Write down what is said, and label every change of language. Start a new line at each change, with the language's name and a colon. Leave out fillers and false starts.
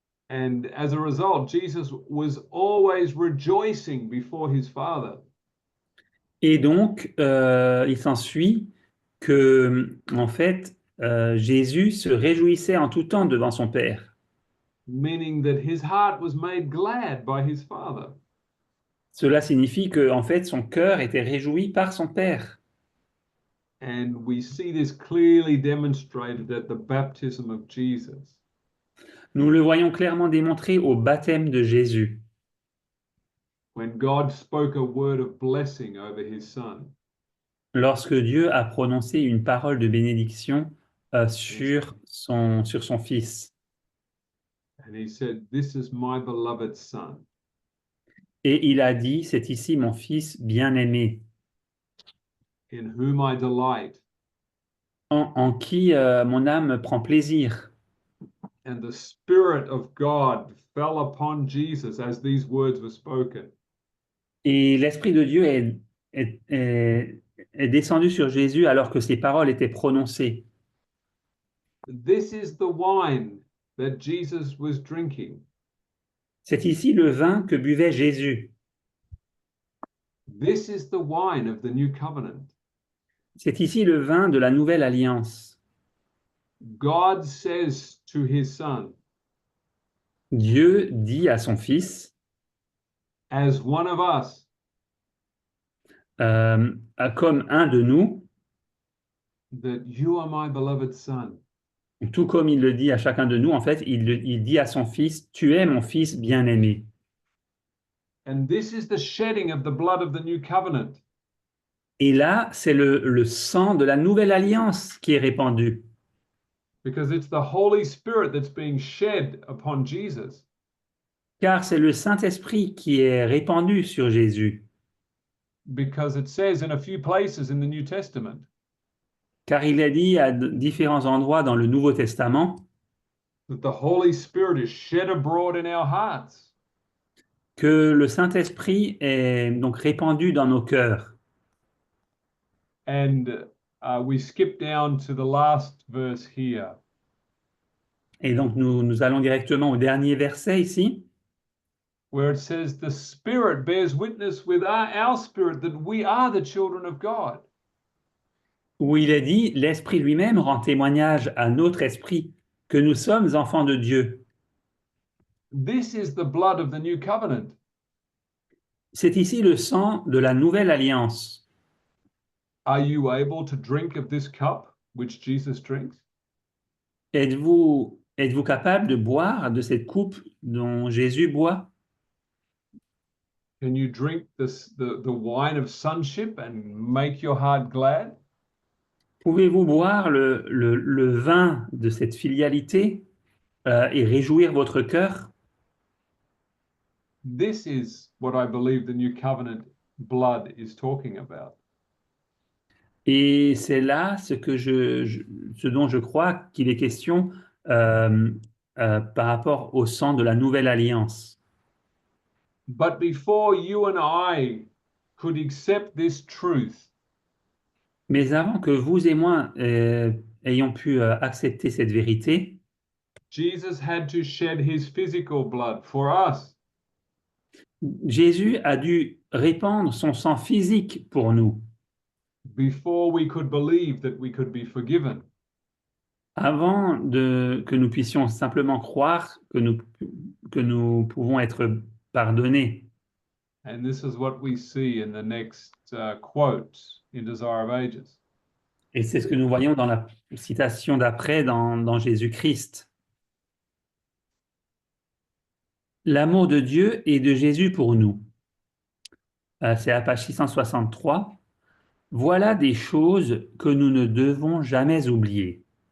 English: And as a result, Jesus was always rejoicing before his Father.
French: Et donc, il s'ensuit que, en fait, Jésus se réjouissait en tout temps devant son Père.
English: Meaning that his heart was made glad by his Father.
French: Cela signifie que, en fait, son cœur était réjoui par son Père.
English: And we see this clearly demonstrated at the baptism of Jesus.
French: Nous le voyons clairement démontré au baptême de Jésus,
English: When God spoke a word of blessing over his Son.
French: lorsque Dieu a prononcé une parole de bénédiction sur son Fils.
English: And he said, "This is my beloved Son,
French: Et il a dit, c'est ici mon Fils bien-aimé,
English: in whom I delight."
French: en qui mon âme prend plaisir.
English: And the Spirit of God fell upon Jesus as these words were spoken.
French: Et l'Esprit de Dieu est descendu sur Jésus alors que ces paroles étaient prononcées.
English: This is the wine that Jesus was drinking.
French: C'est ici le vin que buvait Jésus.
English: This is the wine of the new covenant.
French: C'est ici le vin de la nouvelle alliance.
English: God says to his Son,
French: Dieu dit à son Fils,
English: as one of us,
French: comme un de nous,
English: that you are my beloved Son.
French: tout comme il le dit à chacun de nous, en fait, il dit à son Fils, tu es mon Fils bien-aimé.
English: And this is the shedding of the blood of the new covenant.
French: Et là, c'est le sang de la nouvelle alliance qui est répandu.
English: Because it's the Holy Spirit that's being shed upon Jesus.
French: Car c'est le Saint-Esprit qui est répandu sur Jésus.
English: Because it says in a few places in the New Testament
French: Car il est dit à différents endroits dans le Nouveau Testament
English: that the Holy Spirit is shed abroad in our hearts.
French: que le Saint-Esprit est donc répandu dans nos cœurs.
English: And we skip down to the last verse here.
French: Et donc nous allons directement au dernier verset ici,
English: Where it says, the Spirit bears witness with our spirit that we are the children of God.
French: où il est dit, l'Esprit lui-même rend témoignage à notre esprit que nous sommes enfants de Dieu.
English: This is the blood of the new covenant.
French: C'est ici le sang de la nouvelle alliance.
English: Are you able to drink of this cup which Jesus drinks?
French: Êtes-vous capable de boire de cette coupe dont Jésus boit?
English: Can you drink the wine of sonship and make your heart glad?
French: Pouvez-vous boire le vin de cette filialité et réjouir votre cœur?
English: This is what I believe the new covenant blood is talking about.
French: Et c'est là ce dont je crois qu'il est question par rapport au sang de la nouvelle alliance.
English: But before you and I could accept this truth,
French: Mais avant que vous et moi ayons pu accepter cette vérité,
English: Jesus had to shed his physical blood for us.
French: Jésus a dû répandre son sang physique pour nous,
English: Before we could believe that we could be forgiven.
French: avant que nous puissions simplement croire que nous pouvons être pardonnés.
English: And this is what we see in the next quote in Desire of Ages.
French: Et c'est ce que nous voyons dans la citation d'après dans Jésus-Christ. L'amour de Dieu et de Jésus pour nous. C'est à page 663. Voilà des choses que nous ne devons jamais oublier.